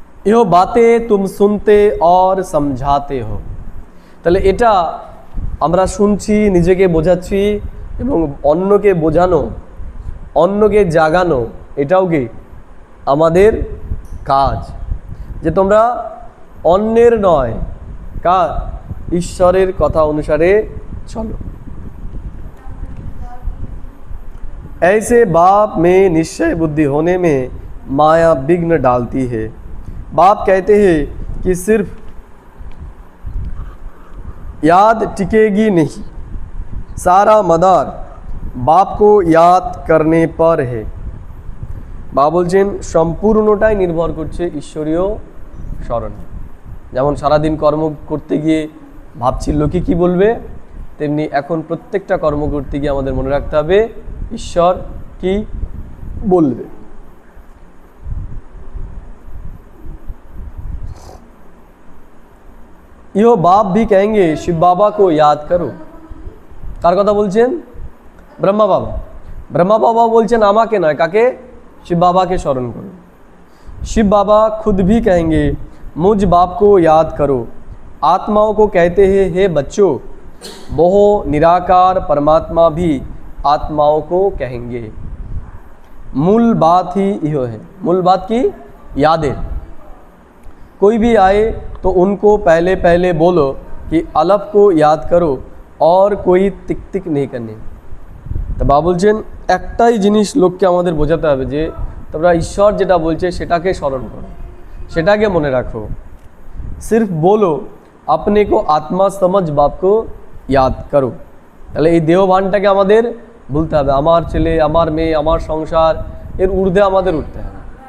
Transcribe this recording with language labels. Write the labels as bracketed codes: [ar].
[hi] यो बातें तुम सुनते और समझाते हो। [bn] তাহলে এটা আমরা শুনছি, নিজেকে বোঝাচ্ছি এবং অন্যকে বোঝানো, অন্যকে জাগানো, এটাও কি আমাদের কাজ। যে তোমরা অন্যের নয়, কার? ঈশ্বরের কথা অনুসারে চলো। [hi] ऐसे बाप में निश्चय बुद्धि होने में माया विघ्न डालती है। बाप कहते हैं कि सिर्फ याद टिकेगी नहीं, सारा मदार बाप को याद करने पर है। [bn] বাবা বলছেন সম্পূর্ণটাই নির্ভর করছে ঈশ্বরীয় স্মরণে। যেমন সারাদিন কর্ম করতে গিয়ে ভাবছি লোকে কি বলবে, তেমনি এখন প্রত্যেকটা কর্ম করতে গিয়ে আমাদের মনে রাখতে হবে ঈশ্বর কি বলবে। [hi] यो बाप भी कहेंगे शिव बाबा को याद करो। [bn] কার কথা বলছেন? ব্রহ্মা বাবা। ব্রহ্মা বাবা বলছেন আমাকে নয়, কাকে? [hi] शिव बाबा के स्मरण करो। शिव बाबा खुद भी कहेंगे मुझ बाप को याद करो। आत्माओं को कहते हैं हे बच्चों, वो निराकार परमात्मा भी आत्माओं को कहेंगे। मूल बात ही यह है। मूल बात की यादें। कोई भी आए तो उनको पहले पहले बोलो कि अलफ को याद करो और कोई टिक टिक नहीं करने। [bn] তো বাবা বলছেন একটাই জিনিস লোককে আমাদের বোঝাতে হবে যে তোমরা ঈশ্বর যেটা বলছে সেটাকে স্মরণ করো, সেটাকে মনে রাখো। [hi] सिर्फ बोलो अपने को आत्मा समझ बाप को याद करो। [bn] তাহলে এই দেহভানটাকে আমাদের ভুলতে হবে। আমার ছেলে, আমার মেয়ে, আমার সংসার, এর ঊর্ধ্বে আমাদের উঠতে হবে।